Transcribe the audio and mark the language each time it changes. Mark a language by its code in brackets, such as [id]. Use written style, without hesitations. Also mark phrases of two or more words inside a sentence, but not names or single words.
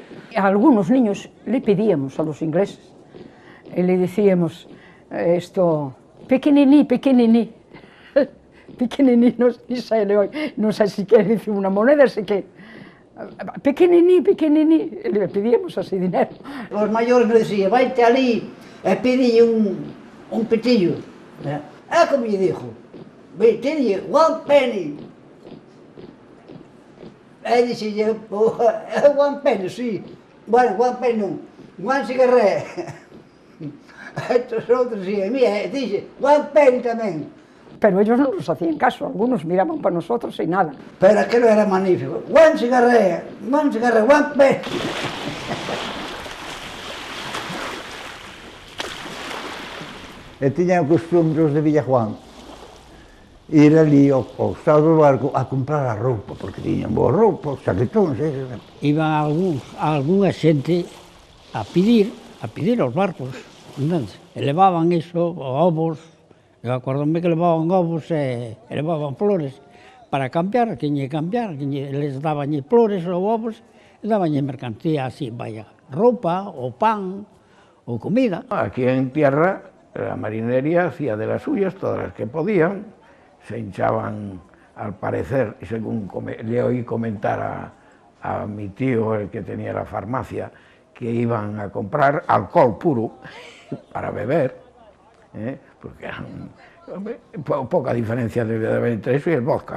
[es] A algunos niños le pedíamos a los ingleses, y le decíamos pequeniní, pequeniní, pequeniní, no sé si quiere decir una moneda, sé que, pequeniní, pequeniní, le pedíamos así dinero. Los mayores me decían, [gl] vaite ali e pídelle un petillo. Como lle dijo, pídelle [en] one penny. [gl] E dixelle, [en] one penny, [gl] sí. Bueno, [en] one penny non, one cigarré. [gl] Estos outros, sí, e mía, dixe, [en] one penny tamén. [es] Pero ellos no nos hacían caso, algunos miraban para nosotros y nada. Pero aquello era magnífico. [en] One cigarré, one penny. [gl] E tiñan costumbres de Villajuán ir ali ao estado do barco a comprar a roupa, porque tiñan boa roupa, os chaquetóns, Iban algunha xente a pedir aos barcos, entonces, e levaban iso, ovos. Eu acordome que levaban ovos e levaban flores para cambiar, les daban flores ou ovos e daban mercancía así, vaya, roupa, ou pan, ou comida. [es] Aquí en tierra la marinería hacía de las suyas, todas las que podían, se hinchaban al parecer, según le oí comentar a mi tío, el que tenía la farmacia, que iban a comprar alcohol puro para beber, porque eran, hombre, poca diferencia debe de haber entre eso y el vodka.